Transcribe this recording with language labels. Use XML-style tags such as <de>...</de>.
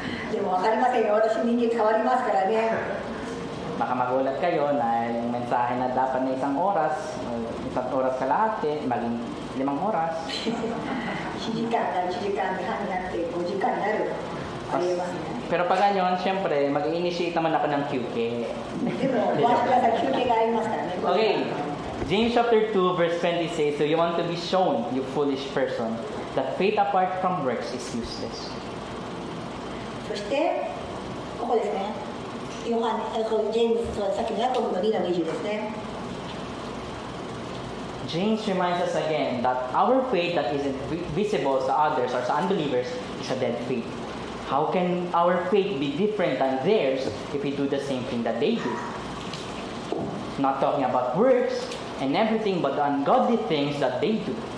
<ja>でも分かりませんよ、私人間変わりますからね。</ja> <tl>baka magulat kayo na yung mensahe na dapat na 1 oras, 1 oras kalahati, maging 5 oras.</tl> <ja>1時間が1時間半になって5時間になる。ありえますね。</ja> <tl>Pero pag ganyan, syempre, mag-i-initiate naman ako ng QK.</tl> <ja>でも、お待ちください、休憩がありますからね。</ja> <en>Okay, James chapter 2 verse 20 says, so you want to be shown, you foolish person, that faith apart from works is useless.</en> <ja>そして、ここですね。ジェームス、さっきのヤコブの2の20ですね。</ja> <en>James reminds us again that our faith that isn't visible to others or to unbelievers is a dead faith. How can our faith be different than theirs if we do the same thing that they do? Not talking about works and everything but the ungodly things that they do.</en>